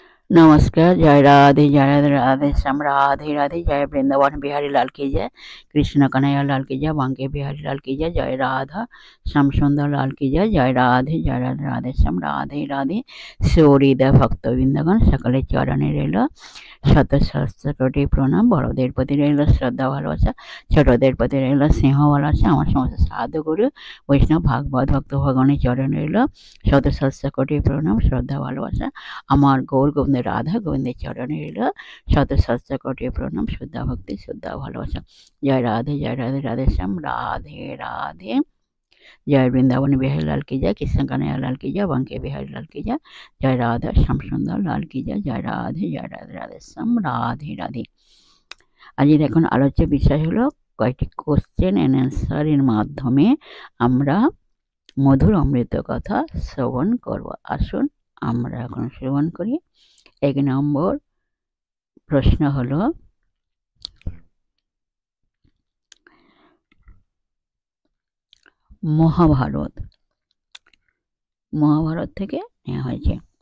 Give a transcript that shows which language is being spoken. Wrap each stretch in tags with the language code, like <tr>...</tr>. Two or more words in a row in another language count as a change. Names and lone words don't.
<hi>नमस्कार। जय राधे राधे श्याम, राधे राधे। जय वृंदावन बिहारी लाल की जय, कृष्ण कन्हैया लाल की जय, बांके बिहारी लाल की जय, जय राधा श्याम सुंदर लाल की जय, जय राधे राधे श्याम, राधे राधे।</hi> <bn>সৌরিদা ভক্তবৃন্দগণ সকলের চরণে রইল শত সহস্র কোটি প্রণাম। বড়দের প্রতি রইল শ্রদ্ধা ভালোবাসা, ছোটদের প্রতি রইল স্নেহ ভালোবাসা। আমার সমস্ত সাধু গুরু বৈষ্ণব ভাগবত ভক্ত ভগবানের চরণে রইল শত সহস্র কোটি প্রণাম, শ্রদ্ধা ভালোবাসা। আমার গৌর গোবিন্দ রাধা গোবিন্দের চরণে রইল শত সহস্র কোটি প্রণাম, শ্রদ্ধা ভক্তি, শ্রদ্ধা ভালোবাসা। জয় রাধে রাধে শ্যাম, রাধে রাধে।</bn> <hi>जय वृंदावन बिहारी लाल की जय, कृष्ण कन्हैया लाल की जय, बांके बिहारी लाल की जय, जय राधा श्याम सुंदर लाल की जय, जय राधे राधे श्याम, राधे राधे।</hi> <bn>আজকে দেখুন আলোচ্য বিষয় হলো কয়েকটি</bn> <en>question and answer</en> <bn>মাধ্যমে আমরা মধুর অমৃত কথা শ্রবণ করব। আসুন আমরা এখন শ্রবণ করি। 1 নম্বর প্রশ্ন হলো, মহাভারত থেকে নেওয়া হয়েছে।</bn>